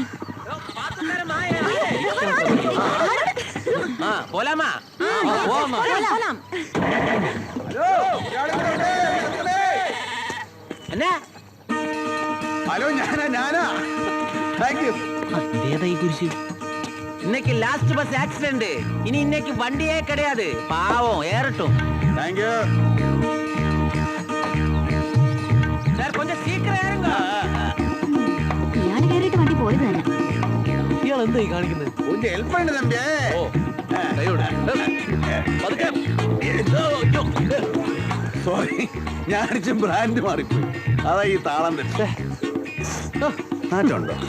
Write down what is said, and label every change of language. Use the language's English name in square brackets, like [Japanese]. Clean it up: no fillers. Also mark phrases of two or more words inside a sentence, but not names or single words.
[Malayalam] പോലാമാ എന്നാ? ഹലോ, ഞാനാ. [English] thank you. [Malayalam] ഈ കുരിശ് [Tamil] இன்னைக்கு [English] last bus accident. [Tamil] இனி இன்னைக்கு வண்டியே கிடையாது. பாவம் ஏறட்டும். [English] thank you. [Tamil] சார் கொஞ்சம் சீக்கிரம் ஏறுங்க. [Malayalam] ഇയാള് കയറിയിട്ട് വണ്ടി പോയത് തന്നെ. ഇയാൾ എന്തായി കാണിക്കുന്നത്? ഒന്ന് ഹെൽപ്പ് ഉണ്ട് തമ്പിയേ. സോറി, ഞാൻ അടിച്ച ബ്രാൻഡ് മാറിപ്പോയി. അതാ ഈ താളം തെറ്റേ. മാറ്റമുണ്ടോ?